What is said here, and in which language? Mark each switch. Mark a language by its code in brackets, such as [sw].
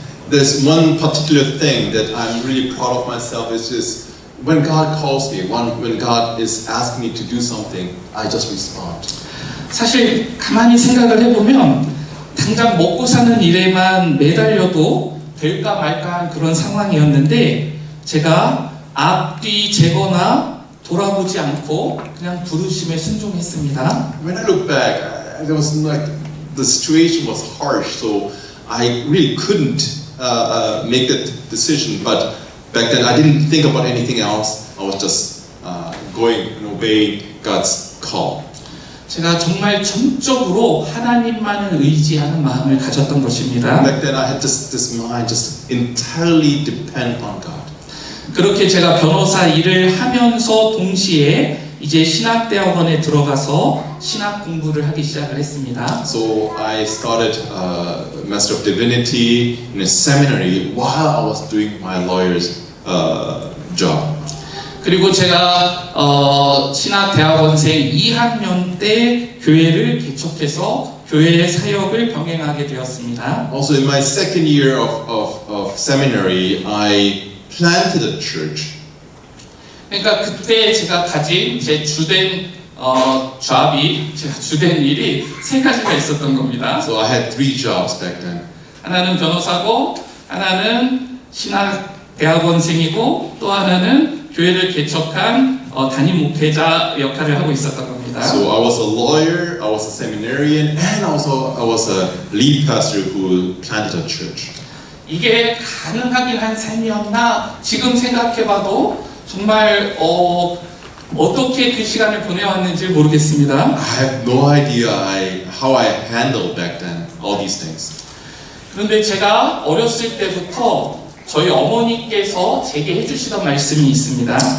[en] There's one particular thing that I'm really proud of myself is just when God calls me, when God is asking me to do something, I just respond. [ko] 사실 가만히 생각을 해보면 당장 먹고 사는 일에만 매달려도 될까 말까한 그런 상황이었는데 제가 앞뒤 재거나 돌아보지 않고 그냥 부르심에 순종했습니다. [en] When I look back, there was like the situation was harsh, so I really couldn't make that decision. But back then, I didn't think about anything else. I was just going and obeying God's call. [ko] 제가 정말 전적으로 하나님만을 의지하는 마음을 가졌던 것입니다. [en] Back then, I had just this mind, just entirely depend on God. [ko] 그렇게 제가 변호사 일을 하면서 동시에 이제 신학대학원에 들어가서 신학 공부를 하기 시작을 했습니다. [en] So I started Master of Divinity in a seminary while I was doing my lawyer's job. [ko] 그리고 제가 신학대학원생 2학년 때 교회를 개척해서 교회의 사역을 병행하게 되었습니다. [en] Also in my second year of seminary, I planted a church. [ko] 그러니까 그때 제가 가진 제 주된 제가 주된 일이 세 가지가 있었던 겁니다. [en] So I had 3 jobs back then. [ko] 하나는 변호사고, 하나는 신학대학원생이고, 또 하나는 교회를 개척한 담임 목회자 역할을 하고 있었던 겁니다. [en] So I was a lawyer, I was a seminarian, and also I was a lead pastor who planted a church. [ko] 이게 가능하긴 한 삶이었나 지금 생각해봐도 정말 어떻게 그 시간을 보내왔는지 모르겠습니다. [en] I have no idea how I handled back then all these things. [ko] 그런데 제가 어렸을 때부터 저희 어머니께서 제게 해주시던 말씀이 있습니다.